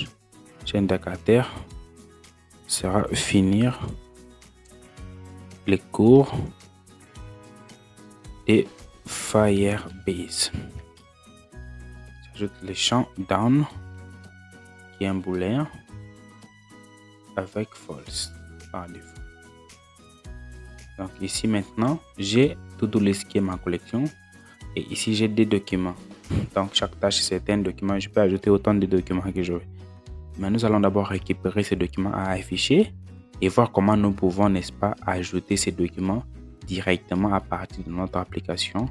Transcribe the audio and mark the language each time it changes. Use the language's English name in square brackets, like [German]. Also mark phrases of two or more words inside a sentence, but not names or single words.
[French] Chaîne de caractères sera finir les cours de Firebase. J'ajoute les champs down qui est un booléen avec false par défaut. Donc ici maintenant, j'ai [English] to-do list [French] qui est ma collection et ici j'ai des documents. Donc chaque tâche c'est un document. Je peux ajouter autant de documents que je veux. Mais nous allons d'abord récupérer ces documents à afficher et voir comment nous pouvons, n'est-ce pas, ajouter ces documents directement à partir de notre application.